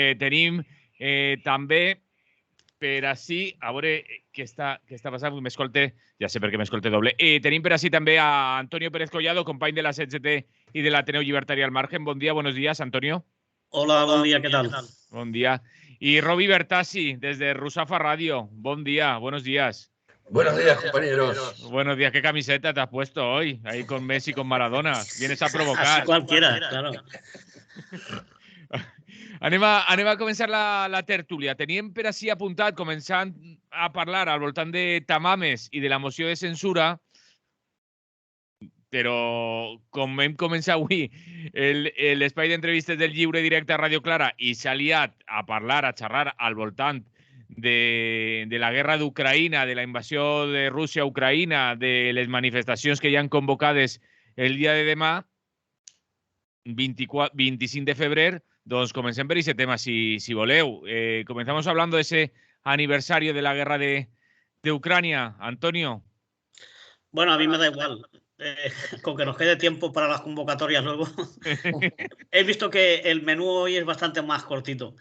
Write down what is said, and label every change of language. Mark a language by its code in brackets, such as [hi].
[ca] Tenim també per ací, a veure què està passant, m'escolte, ja sé per què m'escolte doble. Tenim per ací també a Antonio Pérez Collado, company de la CGT i de l'Ateneu Llibertari al Margen. Bon dia, [es] buenos días, [ca] Antonio. Hola, bon dia, què tal? Bon dia. I Roby Bertassi, desde Rusafa Radio. Bon dia, [es] buenos días. Buenos días, compañeros. Buenos días, ¿qué camiseta te has puesto hoy? Ahí con Messi y con Maradona. Vienes a provocar. Así cualquiera, claro. [ca] Anem a començar la tertúlia. Teníem per ací apuntat, començant a parlar al voltant de Tamames i de la moció de censura, però com hem començat avui l'espai d'entrevistes del Lliure Directe a Radio Clara i s'ha liat a parlar, a xerrar al voltant de la guerra d'Ucraïna, de la invasió de Rússia a Ucraïna, de les manifestacions que hi han convocades el dia de demà, 25 de febrer. Doncs comencem per aquest tema, si voleu. [es] Comenzamos hablando de ese aniversario de la guerra de Ucrania. Antonio. Bueno, a mí me da igual. Con que nos quede tiempo para las convocatorias luego. He visto que el menú hoy es bastante más cortito.